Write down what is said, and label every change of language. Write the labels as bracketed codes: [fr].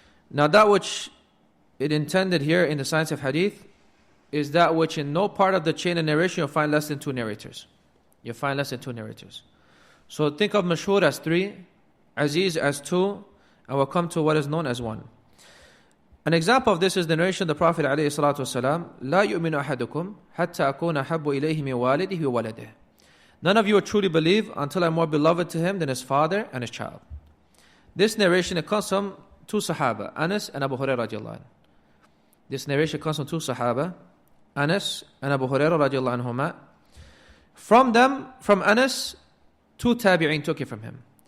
[en] Now that which it intended here in the science of hadith is that which in no part of the chain of narration you'll find less than 2 narrators. You'll find less than 2 narrators. So think of mashhur as 3, Aziz as 2, and we'll come to what is known as 1. An example of this is the narration of the Prophet ﷺ, [ar] لا يؤمن أحدكم حتى أكون أحب إليه من والده وولده. [en] None of you will truly believe until I am more beloved to him than his father and his child. This narration, it comes from 2 Sahaba, Anas and Abu Hurairah radiallahu anh. This narration comes from 2 Sahaba, Anas and Abu Hurairah radiallahu anhuma. From them, from Anas, 2 Tabi'in took it from him.